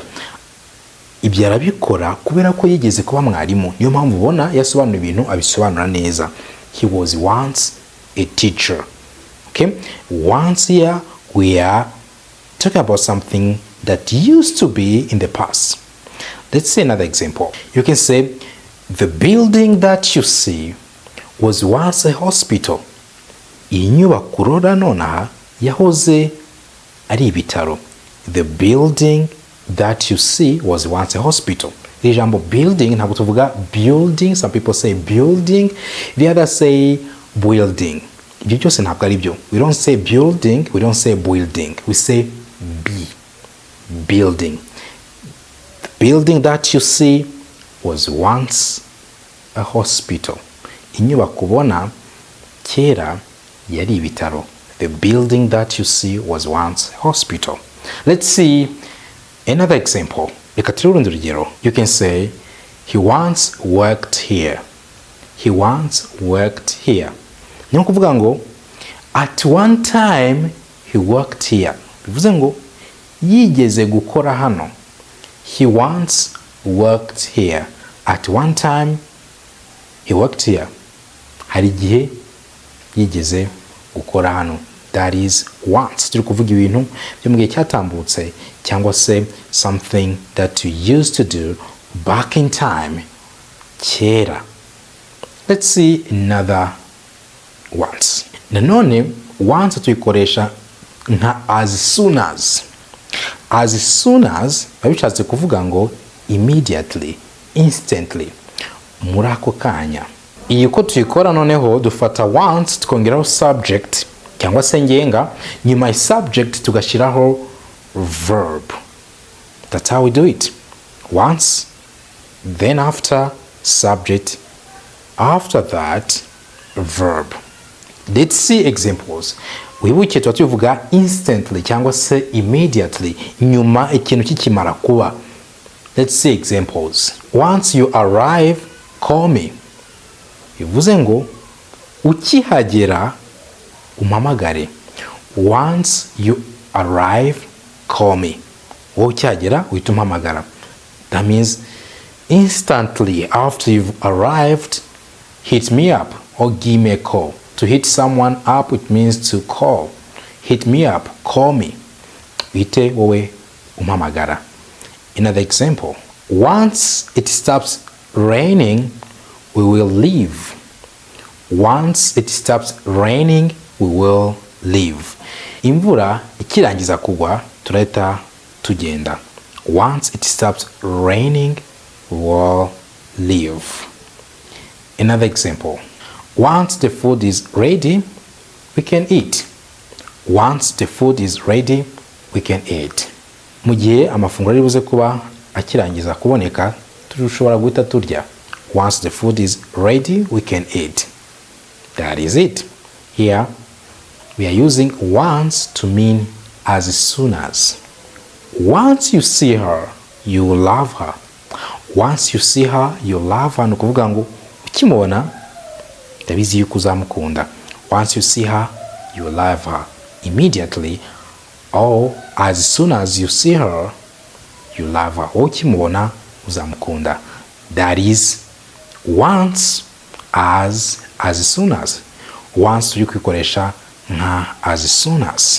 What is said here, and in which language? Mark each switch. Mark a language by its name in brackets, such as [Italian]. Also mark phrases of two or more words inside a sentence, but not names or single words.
[Kinyarwanda] Ibyo arabikora kubera ko yigeze kuba mwarimu. Niyo mpamvu ubona yasobanura ibintu abisobanura neza. [English] He was once a teacher. Okay? Once here we are talking about something that used to be in the past. Let's see another example. You can say the building that you see was once a hospital. [Kinyarwanda] Iyi nyubako urora nonaha yahoze ari ibitaro. [English] The building that you see was once a hospital. [Kinyarwanda] The ijambo building ntabwo tuvuga building. [English] Some people say building, the others say building. [Kinyarwanda] Ibyo cyose ntabwo ari byo. [English] We don't say building, we don't say building. We say building. The building that you see was once a hospital. [Kinyarwanda] Inyubako ubona kera yari ibitaro. [English] The building that you see was once a hospital. Let's see another example. [Kinyarwanda] Reka turebe urundi rugero. [English] You can say he once worked here. He once worked here. [Kinyarwanda] Ni ukuvuga ngo [English] at one time he worked here. [Kinyarwanda] Bivuze ngo yigeze gukora hano. [English] He once worked here. At one time he worked here. [Kinyarwanda] Hari igihe yigeze gukora hano. [English] That is once. [Kinyarwanda] Turi kuvuga ibintu byo mu gihe cyatambutse cyangwa se [English] something that you used to do back in time, [Kinyarwanda] kera. [English] Let's see another once. [Kinyarwanda] Nanone once tuyikoresha nka [English] as soon as. As soon as [Kinyarwanda] babishatse kuvuga ngo [English] immediately, instantly, [Kinyarwanda] muri ako kanya. Iyi ko tuyikora noneho dufata once tukongeraho subject cyangwa se ngenga, nyuma ya subject tugashyiraho verb. [English] That's how we do it. Once, then after subject, after that verb. Let's see examples. [Kinyarwanda] Wibuke tuba tuvuga instantly cyangwa se immediately, nyuma ikintu kikimara kuba. [English] Let's see examples. Once you arrive, call me. [Kinyarwanda] Bivuze ngo ukihagera umpamagare. [English] Once you arrive, call me. [Kinyarwanda] Ukihagera uhita umpamagara. [English] That means instantly after you've arrived, hit me up or give me a call. To hit someone up, it means to call. Hit me up, call me. [Kinyarwanda] Uhite wowe umpamagara. [English] Another example. Once it stops raining, we will leave. Once it stops raining, we will leave. [Kinyarwanda] Imvura ikirangiza kugwa turahita tugenda. [English] Once it stops raining, we will leave. Another example. Once the food is ready, we can eat. Once the food is ready, we can eat. [Kinyarwanda] Mu gihe amafunguro ari buze kuba akirangiza kuboneka, tushobora guhita turya. [English] Once the food is ready, we can eat. That is it. Here, we are using once to mean as soon as. Once you see her, you will love her. Once you see her, you love her. [Kinyarwanda] Nukuvuga ngo ukimubona ndabizi yuko uzamukunda. [English] Once you see her, you will love her immediately, or as soon as you see her, you love her. [Kinyarwanda] Ukimubona uzamukunda. [English] That is once, as soon as. [Kinyarwanda] Once turi kwikoresha nka [English] as soon as.